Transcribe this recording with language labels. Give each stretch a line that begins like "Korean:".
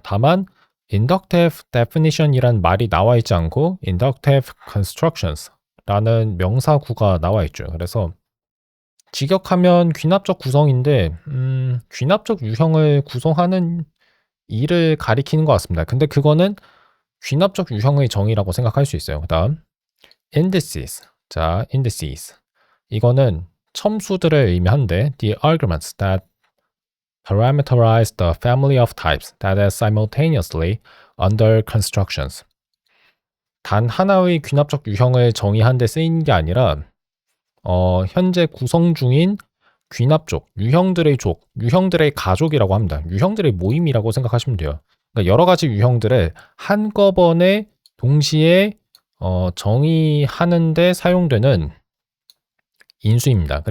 Korean: 다만 inductive definition이란 말이 나와 있지 않고 inductive constructions라는 명사구가 나와 있죠. 그래서 직역하면 귀납적 구성인데 귀납적 유형을 구성하는 일을 가리키는 것 같습니다. 근데 그거는 귀납적 유형의 정의라고 생각할 수 있어요. 그 다음 indices. 자, indices. 이거는 첨수들을 의미하는데
English: the arguments that parameterize the family of types that are simultaneously under constructions.
Korean: 단 하나의 귀납적 유형을 정의한 데 쓰이는 게 아니라 현재 구성 중인 귀납족, 유형들의 가족이라고 합니다. 유형들의 모임이라고 생각하시면 돼요. 그러니까 여러 가지 유형들을 한꺼번에 동시에 정의하는 데 사용되는 인수입니다.